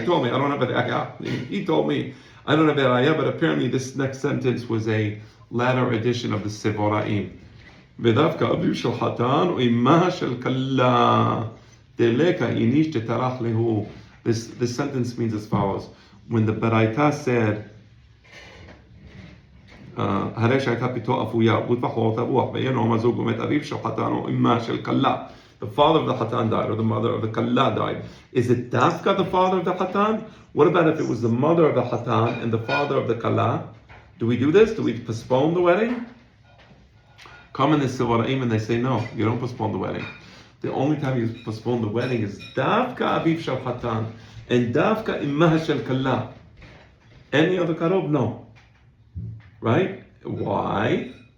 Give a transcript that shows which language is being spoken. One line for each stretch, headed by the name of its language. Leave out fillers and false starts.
English: He told me, I don't have a re'ayah. He told me, I don't have a re'ayah, but apparently this next sentence was a latter edition of the Sevoraim.
Aramaic: V'davka aviv shel hatan u'imah shel kalla deleka inish tetarach lehu.
English: This sentence means as follows. When the baraita said,
Hebrew: הרי שהייתה פתו אפויה, ותבחור תבוח, ואינו מזוג ומת אביו של חתן או אמה של כלה.
English: The father of the hatan died, or the mother of the kalla died. Is it dafka the father of the hatan? What about if it was the mother of the hatan and the father of the kalla? Do we do this? Do we postpone the wedding? Come in the Sevoraim and they say, no, you don't postpone the wedding. The only time you postpone the wedding is dafka aviv shel hatan and dafka imah shel kalla. Any other karov? No. Right? Why?